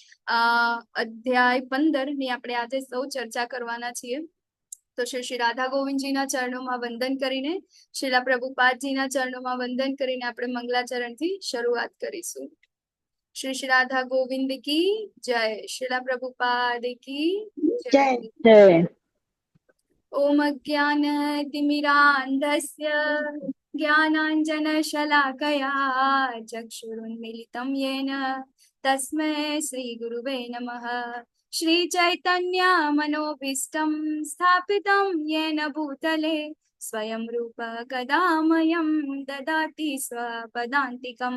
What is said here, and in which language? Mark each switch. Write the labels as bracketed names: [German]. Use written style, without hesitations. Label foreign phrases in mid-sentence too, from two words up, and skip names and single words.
[Gujarati] અધ્યાય 15 ની આપણે આજે સૌ ચર્ચા કરવાના છીએ. તો શ્રી શ્રી રાધા ગોવિંદજીના ચરણોમાં વંદન કરીને, શ્રીલા પ્રભુપાદજીના ચરણોમાં વંદન કરીને આપણે મંગલાચરણથી શરૂઆત કરીશું. [Hindi] श्री श्री राधा गोविंद की जय. श्रीला प्रभुपाद की જય જય. જય. [Sanskrit] ओम ज्ञानतिमिरान्धस्य ज्ञानाञ्जनशलाकया चक्षुरुन्मीलितं येन तस्मै श्रीगुरुवे नमः. श्रीचैतन्यमनोभीष्टं स्थापितं येन भूतले स्वयं रूप कदा मह्यं ददाति स्वपदान्तिकं.